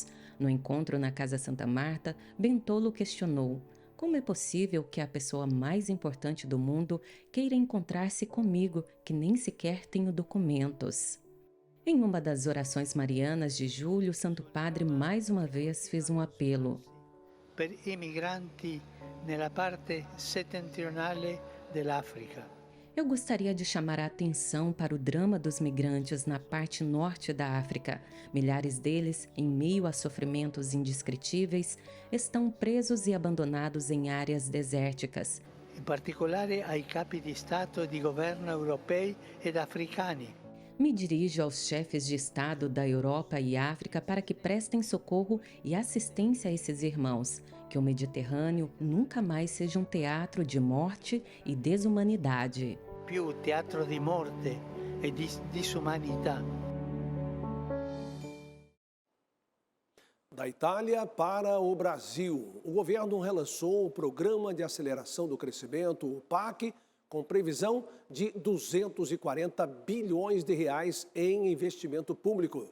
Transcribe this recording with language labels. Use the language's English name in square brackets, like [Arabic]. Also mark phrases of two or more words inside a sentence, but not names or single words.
[Portuguese] No encontro na Casa Santa Marta, Bentolo questionou: como é possível que a pessoa mais importante do mundo queira encontrar-se comigo, que nem sequer tenho documentos? Em uma das orações marianas de julho, o Santo Padre mais uma vez fez um apelo. [Italian] Per i migranti nella parte settentrionale dell'Africa. [Portuguese] Eu gostaria de chamar a atenção para o drama dos migrantes na parte norte da África. Milhares deles, em meio a sofrimentos indescritíveis, estão presos e abandonados em áreas desérticas. [Italian] In particolare ai capi di Stato e di governo europei ed africani. [Portuguese] Me dirijo aos chefes de Estado da Europa e África para que prestem socorro e assistência a esses irmãos. Que o Mediterrâneo nunca mais seja um teatro de morte e desumanidade. [Italian] Più teatro di morte e di disumanità. [Portuguese] Da Itália para o Brasil, o governo relançou o Programa de Aceleração do Crescimento, o PAC, com previsão de 240 bilhões de reais em investimento público.